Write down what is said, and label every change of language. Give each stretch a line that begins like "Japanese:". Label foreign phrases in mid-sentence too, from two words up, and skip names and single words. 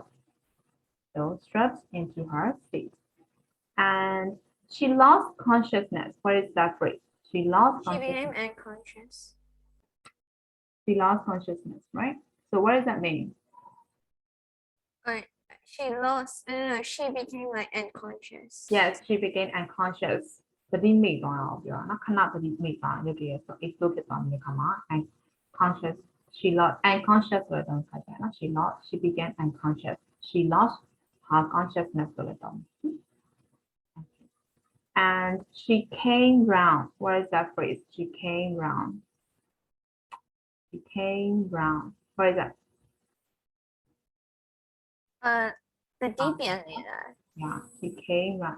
English: So strapped into her seat. And she lost consciousness. What is that phrase? She lost she became consciousness. unconscious. She lost consciousness, right? So what does that mean? Like she lost. No, she became like unconscious. Yes, she became unconscious.
Burmese: သတိမိသွားအောင်ပြောတာနော်ခဏသတိမိသွားရုပ်တရက်ဆို explode ဖြစ်သွားတဲ့အခါမှာ
English: unconscious she lost unconscious
Burmese: ဆိုတဲ့ခါကျနော်
English: she became unconscious she lost her consciousness
Burmese: ဆိုတဲ့တော့
English: and she came round. What is that phrase? She came round. She came round. What is that? The deep end leader. Yeah, she came round.